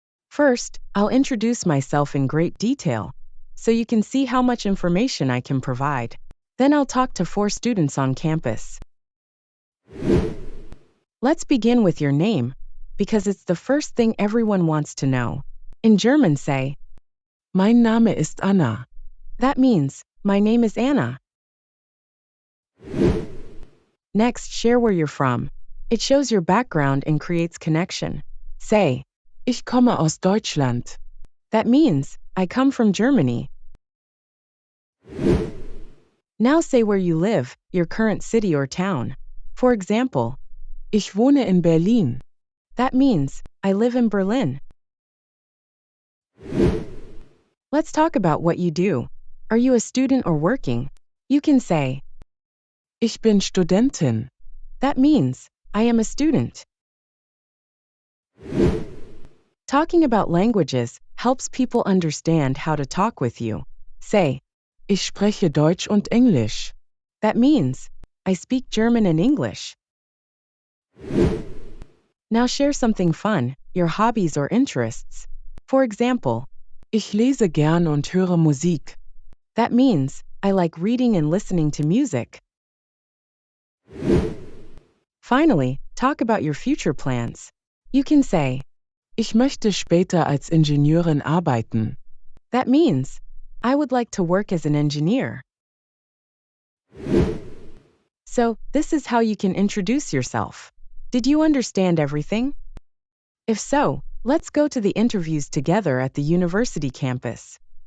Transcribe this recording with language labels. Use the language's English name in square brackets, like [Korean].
[English] First, I'll introduce myself in great detail, so you can see how much information I can provide. Then I'll talk to 4 students on campus. Let's begin with your name, because it's the first thing everyone wants to know. In German say, [German] Mein Name ist Anna. [English] That means, my name is Anna. Next, share where you're from. It shows your background and creates connection. Say, [German] Ich komme aus Deutschland. [English] That means, I come from Germany. Now say where you live, your current city or town. For example, [German] Ich wohne in Berlin. [English] That means, I live in Berlin. Let's talk about what you do. Are you a student or working? You can say, [German] Ich bin Studentin. [English] That means, I am a student. Talking about languages helps people understand how to talk with you. Say, [German] Ich spreche Deutsch und Englisch. [English] That means, I speak German and English. Now share something fun, your hobbies or interests. For example, [German] Ich lese gern und höre Musik. [English] That means, I like reading and listening to music. Finally, talk about your future plans. You can say, [German] Ich möchte später als Ingenieurin arbeiten. [English] That means, I would like to work as an engineer. So, this is how you can introduce yourself. Did you understand everything? If so, let's go to the interviews together at the university campus.